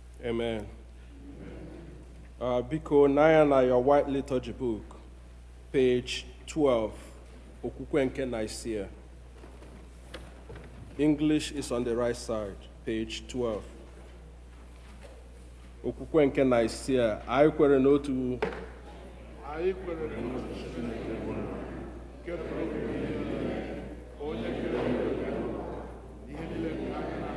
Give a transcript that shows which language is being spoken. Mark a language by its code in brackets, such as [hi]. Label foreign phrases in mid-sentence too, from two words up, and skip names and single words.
[en] Amen. [ig] Biko, na [en] your white liturgy book, page 12, [ig] Okwukwe nke Nicaea. [en] English is on the right side, page 12. [ig] Okwukwe nke Nicaea, anyị kwere n'otu Chineke nke pụrụ onye kere ihe niile nke aka